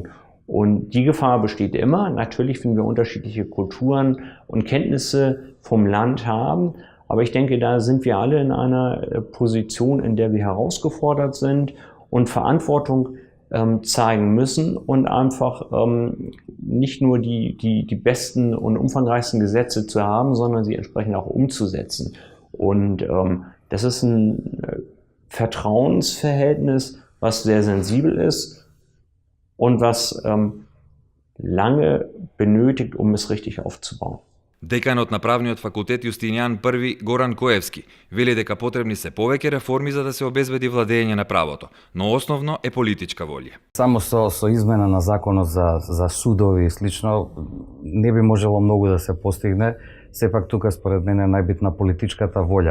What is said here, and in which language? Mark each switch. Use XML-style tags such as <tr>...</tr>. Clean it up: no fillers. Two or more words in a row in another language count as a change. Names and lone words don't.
<de>Und die Gefahr besteht immer. Natürlich, wenn wir unterschiedliche Kulturen und Kenntnisse vom Land haben, aber ich denke, da sind wir alle in einer Position, in der wir herausgefordert sind und Verantwortung zeigen müssen und einfach nicht nur die besten und umfangreichsten Gesetze zu haben, sondern sie entsprechend auch umzusetzen. Und das ist ein Vertrauensverhältnis, was sehr sensibel ist und was lange benötigt, um es richtig aufzubauen.</de> <mk>Деканот на правниот факултет Јустинијан I Горан Коевски вели дека потребни се повеќе реформи за да се обезбеди владење на правото, но основно е политичка волја. Само со измена на законот за судови и слично не би можело многу да се постигне, сепак тука според мене е најбитна политичката волја.</mk>